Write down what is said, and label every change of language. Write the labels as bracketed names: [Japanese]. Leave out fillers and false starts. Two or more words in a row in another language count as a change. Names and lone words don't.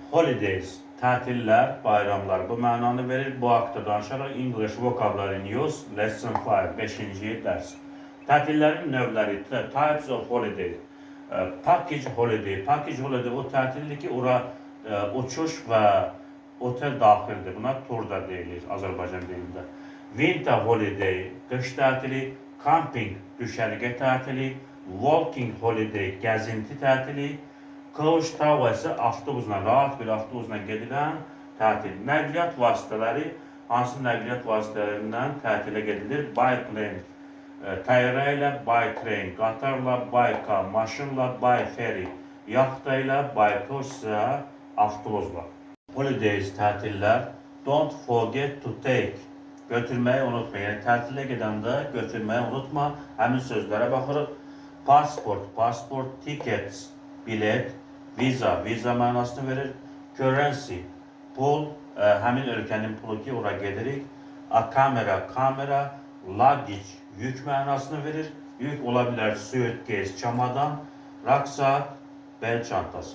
[Azerbaijani] Holidays, tətillər, bayramlar bu mənanı verir. Bu haqda danışaraq English Vocabulary News Lesson 5, 5-ci dərs. Tətillərin növləri, [English] types of holiday. Package holiday. Package holiday [Azerbaijani] o tətildir ki, ora uçuş və otel daxildir. Buna tur da deyilir Azərbaycan dilində. [English] Winter holiday, [Azerbaijani] qış tətili. Camping, düşərgə tətili. [English] Walking holiday, [Azerbaijani] gəzinti tətili. [English] Coach travel [Azerbaijani] ise avtobusla, rahat bir avtobusla gedilən tətil. Nəqliyyat vasitələri, hansı nəqliyyat vasitələrindən tətilə gedilir? [English] By plane, [Azerbaijani] təyyarə ilə, [English] by train, qatarla, by car, maşınla, by ferry, [Azerbaijani] yaxta ilə, [English] by coach [Azerbaijani] isə avtobusla. Holidays, tətillər. [English] Don't forget to take, [Azerbaijani] götürməyi unutma. Yəni tətilə gedəndə götürməyi unutma. Həmin sözlərə baxırıq. [English] Passport, passport, tickets, bilet. [Azerbaijani] Visa, visa mənasını verir. Currency, pul, həmin ölkənin pulu ki, ora gedirik. A kamera, kamera. Luggage, yük mənasını verir. Yük ola bilər suitcase, çamadan. Rucksack, bel çantası.